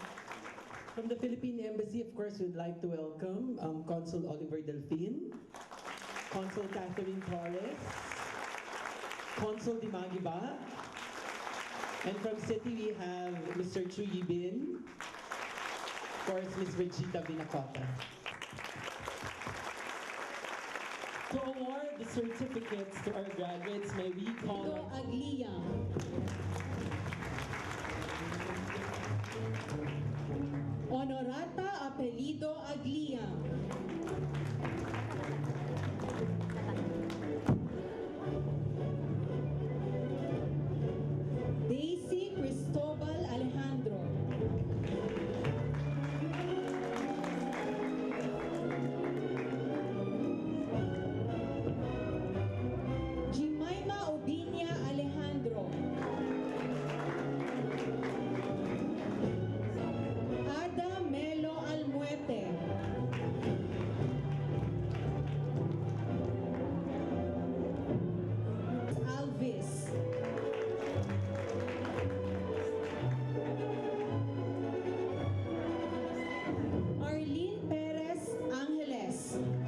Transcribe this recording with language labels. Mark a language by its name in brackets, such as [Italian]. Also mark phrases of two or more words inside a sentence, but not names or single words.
[English] From the Philippine Embassy, of course, we'd like to welcome Consul Oliver Delfin, Consul Catherine Torres, Consul Dimagiba, and from City we have Mr. Chu Yibin, of course, Ms. Regita Binacota. To award the certificates to our graduates, may we call Ito Aglia. Honorata Apelido Aglia. Daisy Cristobal Alejandro. Jemima Obinia Alejandro. Ada Melo Almuete. Alvis. Arlene Perez Angeles.